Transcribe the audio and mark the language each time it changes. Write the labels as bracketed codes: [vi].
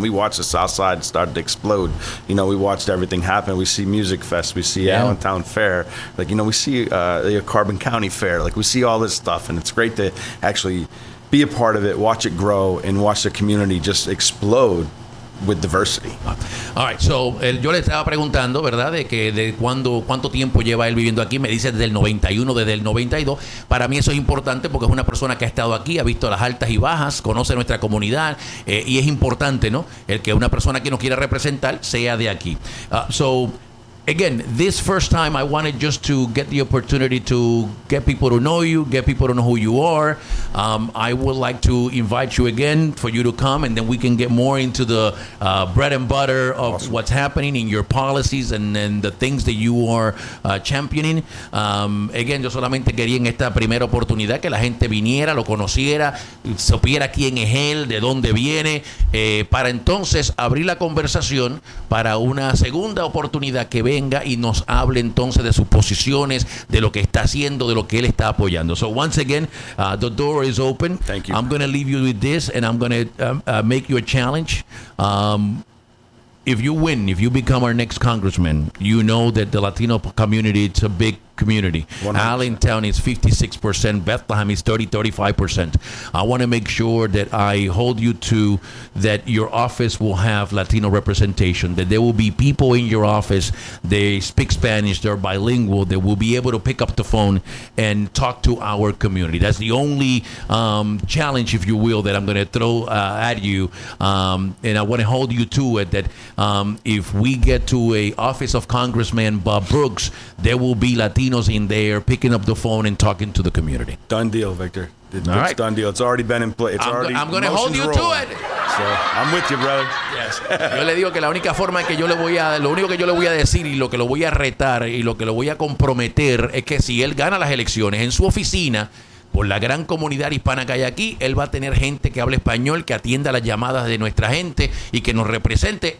[en] We watched the South Side start to explode. You know, we watched everything happen. We see Music Fest. We see Allentown Fair. Like, you know, we see the Carbon County Fair. Like, we see all this stuff, and it's great to actually be a part of it, watch it grow, and watch the community just explode with diversity. All right, so [es] yo le estaba preguntando, ¿verdad? De que de cuando, cuánto tiempo lleva él viviendo aquí. Me dice desde el 91, desde el 92. Para mí eso es importante porque es una persona que ha estado aquí, ha visto las altas y bajas, conoce nuestra comunidad, y es importante, ¿no? El que una persona que nos quiera representar sea de aquí. [en] So, again, this first time I wanted just to get the opportunity to get people to know you, get people to know who you are. I would like to invite you again for you to come, and then we can get more into the bread and butter of awesome. What's happening in your policies and the things that you are championing. [es] Again, yo solamente quería en esta primera oportunidad que la gente viniera, lo conociera, supiera quién es él, de dónde viene, para entonces abrir la conversación para una segunda oportunidad que venga y nos hable entonces de sus posiciones, de lo que está haciendo, de lo que él está apoyando. [en] So once again, the door is open. Thank you. I'm going to leave you with this, and I'm going to make you a challenge. If you win, if you become our next congressman, you know that the Latino community, it's a big community. 100%. Allentown is 56%. Bethlehem is 30-35%. I want to make sure that I hold you to that your office will have Latino representation, that there will be people in your office, they speak Spanish, they're bilingual, that will be able to pick up the phone and talk to our community. That's the only challenge, if you will, that I'm going to throw at you. And I want to hold you to it, that if we get to a office of Congressman Bob Brooks, there will be Latino in there picking up the phone and talking to the community. Done deal, Victor. It's done deal. It's already been in place. I'm going to hold you to it. So, I'm with you, brother. Yes. [es] Yo le digo que la única forma que yo le voy a, lo único que yo le voy a decir y lo que lo voy a retar y lo que lo voy a comprometer es que si él gana las elecciones en su oficina, por la gran comunidad hispana que hay aquí, él va a tener gente que hable español, que atienda las llamadas de nuestra gente y que nos represente.